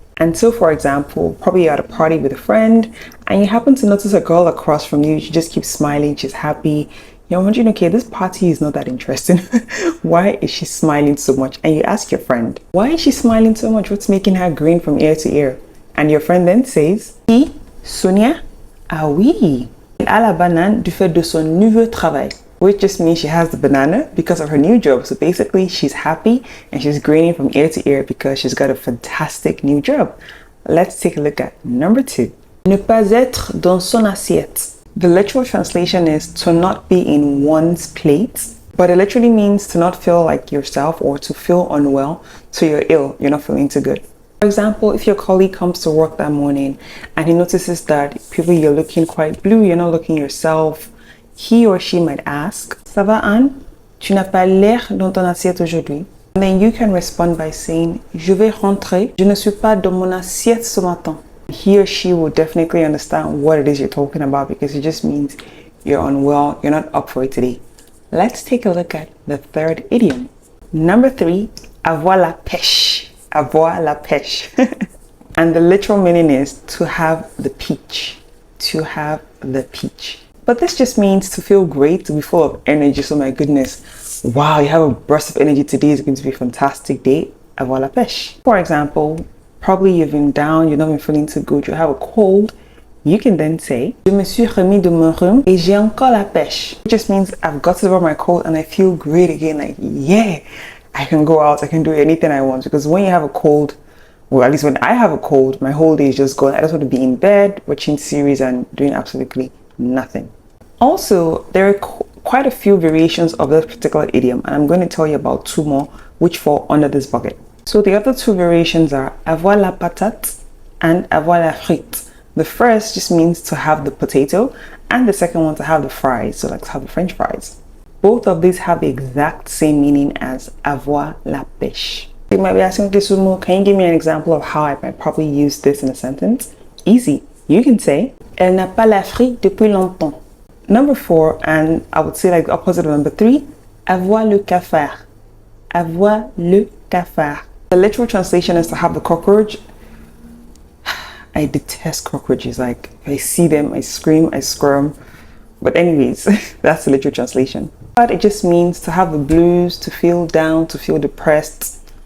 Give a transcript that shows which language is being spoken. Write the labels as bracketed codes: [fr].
[en] And so, for example, probably you're at a party with a friend and you happen to notice a girl across from you. She just keeps smiling. She's happy. You're wondering, okay, this party is not that interesting. Why is she smiling so much? And you ask your friend, why is she smiling so much? What's making her grin from ear to ear? And your friend then says, [fr] Qui? Sonia? Ah oui. Elle a la banane du fait de son nouveau travail. [en] Which just means she has the banana because of her new job. So basically, she's happy and she's grinning from ear to ear because she's got a fantastic new job. Let's take a look at number 2. [fr] Ne pas être dans son assiette. [en] The literal translation is to not be in one's plate, but it literally means to not feel like yourself or to feel unwell. So you're ill, you're not feeling too good. For example, if your colleague comes to work that morning and he notices that probably you're looking quite blue, you're not looking yourself, he or she might ask, [fr] Ça va Anne? Tu n'as pas l'air dans ton assiette aujourd'hui. [en] And then you can respond by saying, [fr] Je vais rentrer. Je ne suis pas dans mon assiette ce matin. [en] He or she will definitely understand what it is you're talking about because it just means you're unwell, you're not up for it today. Let's take a look at the third idiom. Number 3, avoir la pêche. Avoir la pêche. And the literal meaning is to have the peach. To have the peach. But this just means to feel great, to be full of energy. So my goodness, wow, you have a burst of energy today. It's going to be a fantastic day. Avoir la pêche. For example, probably you've been down, you've not been feeling too good, you have a cold. You can then say, [fr] Je me suis remis de mon rhume et j'ai encore la pêche. [en] It just means I've got over my cold and I feel great again. Like, yeah, I can go out, I can do anything I want. Because when you have a cold, well, at least when I have a cold, my whole day is just gone. I just want to be in bed, watching series and doing absolutely nothing. Also, there are quite a few variations of this particular idiom, and I'm going to tell you about 2 more which fall under this bucket. So the other 2 variations are avoir la patate and avoir la frite. The first just means to have the potato, and the second one to have the fries, so like to have the French fries. Both of these have the exact same meaning as avoir la pêche. You might be asking, okay, Sumo, can you give me an example of how I might probably use this in a sentence? Easy. You can say, [fr] Elle n'a pas la frite depuis longtemps. [en] Number 4, and I would say like the opposite of number 3, avoir le cafard. Avoir le cafard. The literal translation is to have the cockroach. I detest cockroaches. Like, if I see them, I scream, I squirm. But anyways, that's the literal translation. But it just means to have the blues, to feel down, to feel depressed.